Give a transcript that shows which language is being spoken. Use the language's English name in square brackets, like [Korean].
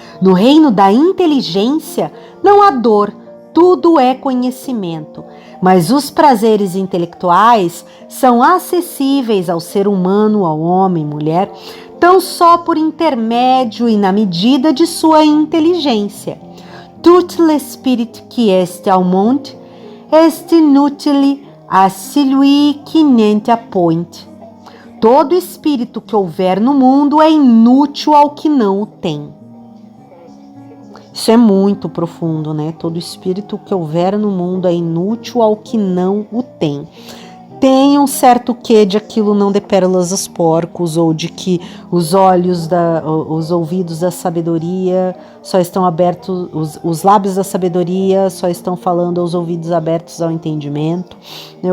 [Portuguese] No reino da inteligência não há dor, tudo é conhecimento, mas os prazeres intelectuais são acessíveis ao ser humano, ao homem, mulher, tão só por intermédio e na medida de sua inteligência. [French] Tout l'esprit qui est au monde est inutile à celui qui n'en a point. [Portuguese] Todo espírito que houver no mundo é inútil ao que não o tem. Isso é muito profundo, né? Todo espírito que houver no mundo é inútil ao que não o tem. Tem um certo quê de aquilo não dê pérolas aos porcos, ou de que os ouvidos da sabedoria só estão abertos, os lábios da sabedoria só estão falando aos ouvidos abertos ao entendimento, né?